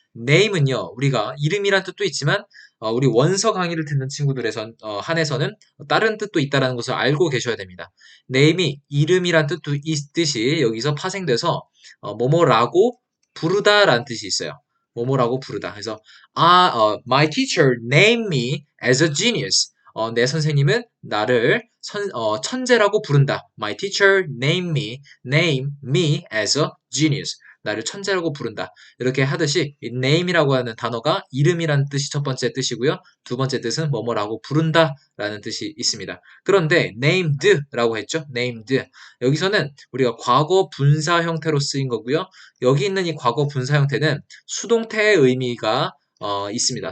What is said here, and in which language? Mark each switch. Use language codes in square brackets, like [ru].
[ko] name은요, 우리가 이름이란 뜻도 있지만 우리 원서 강의를 듣는 친구들에선 한해서는 다른 뜻도 있다는 것을 알고 계셔야 됩니다. name이 이름이란 뜻도 있듯이 여기서 파생돼서 뭐뭐라고 부르다라는 뜻이 있어요. 뭐뭐라고 부르다. 그래서 [en] my teacher named me as a genius. [ko] 내 선생님은 나를 천재라고 부른다. [en] My teacher name me as a genius. [ko] 나를 천재라고 부른다. 이렇게 하듯이 이 name이라고 하는 단어가 이름이라는 뜻이 첫 번째 뜻이고요. 두 번째 뜻은 뭐뭐라고 부른다 라는 뜻이 있습니다. 그런데 named라고 했죠. named. 여기서는 우리가 과거 분사 형태로 쓰인 거고요. 여기 있는 이 과거 분사 형태는 수동태의 의미가 있습니다.